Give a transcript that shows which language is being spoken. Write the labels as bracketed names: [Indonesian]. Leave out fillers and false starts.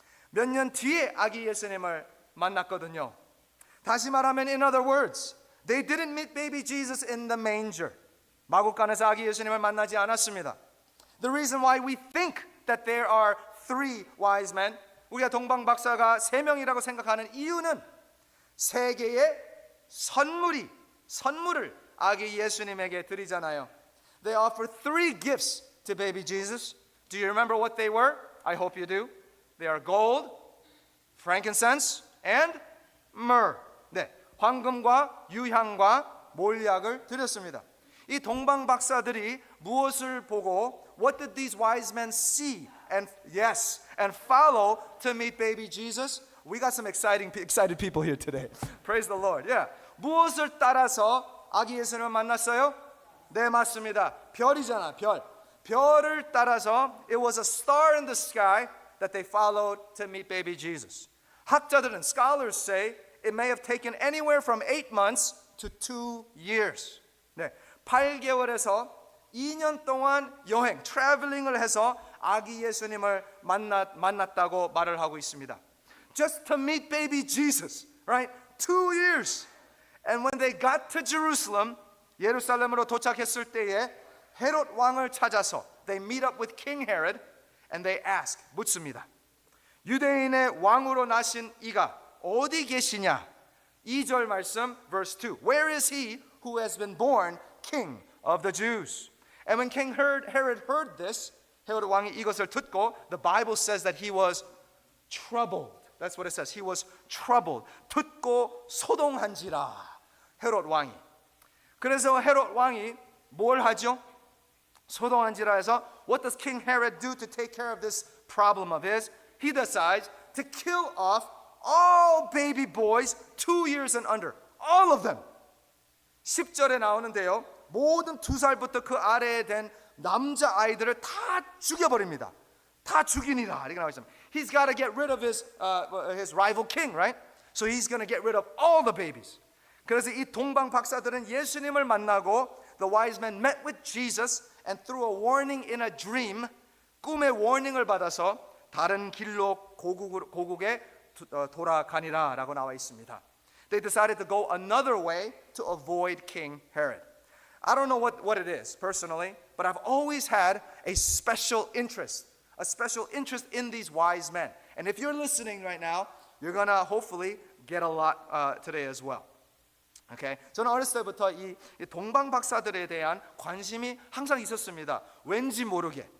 [Korean] 몇 년 뒤에 아기 예수님을 만났거든요. 다시 말하면, [English] in other words, they didn't meet baby Jesus in the manger. [Korean] 마구간에서 아기 예수님을 만나지 않았습니다. [English] The reason why we think that there are three wise men, [Korean] 우리가 동방 박사가 세 명이라고 생각하는 이유는 세 개의 선물을 아기 예수님에게 드리잖아요. [English] They offer three gifts to baby Jesus. Do you remember what they were? I hope you do. They are gold, frankincense, and myrrh. [Korean] 네, 황금과 유향과 몰약을 드렸습니다. 이 동방 박사들이 무엇을 보고 [English] what did these wise men see and follow to meet baby Jesus? We got some excited people here today. Praise the Lord. Yeah. [Korean] 무엇을 따라서 아기 예수님을 만났어요? 네, 맞습니다. 별이잖아, 별. 별을 따라서 [English] it was a star in the sky that they followed to meet baby Jesus. [Korean] 학자들은, [English] scholars say, it may have taken anywhere from 8 months to 2 years. [Korean] 네, 8개월에서 2년 동안 여행, traveling을 해서 아기 예수님을 만났다고 말을 하고 있습니다. [English] Just to meet baby Jesus, right? 2 years. And when they got to Jerusalem, [Korean] 예루살렘으로 도착했을 때에 헤롯 왕을 찾아서 [English] they meet up with King Herod and they ask, [Korean] 묻습니다. 유대인의 왕으로 나신 이가 어디 계시냐? 2절 말씀, [English] verse 2. Where is he who has been born king of the Jews? And when King Herod heard this, [Korean] 헤롯 왕이 이것을 듣고, [English] the Bible says that he was troubled. That's what it says. He was troubled. [Korean] 듣고 소동한지라. 헤롯 왕이. 그래서 헤롯 왕이 뭘 하죠? 소동한지라 해서 [English] what does King Herod do to take care of this problem of his? He decides to kill off all baby boys 2 years and under. All of them. [Korean] 10절에 나오는데요. 모든 2살부터 그 아래에 된 남자 아이들을 다 죽여버립니다. 다 죽이니라. 이렇게 나와 있습니다. [English] He's got to get rid of his rival king, right? So he's going to get rid of all the babies. [Korean] 그래서 이 동방 박사들은 예수님을 만나고 [English] the wise men met with Jesus and through a warning in a dream, [Korean] 꿈의 warning을 받아서 다른 길로 고국에 돌아가니라 라고 나와 있습니다. [English] They decided to go another way to avoid King Herod. I don't know what it is personally, but I've always had a special interest in these wise men. And if you're listening right now, you're going to hopefully get a lot today as well. Okay? [Korean] 저는 어렸을 때부터 이 동방 박사들에 대한 관심이 항상 있었습니다. 왠지 모르게.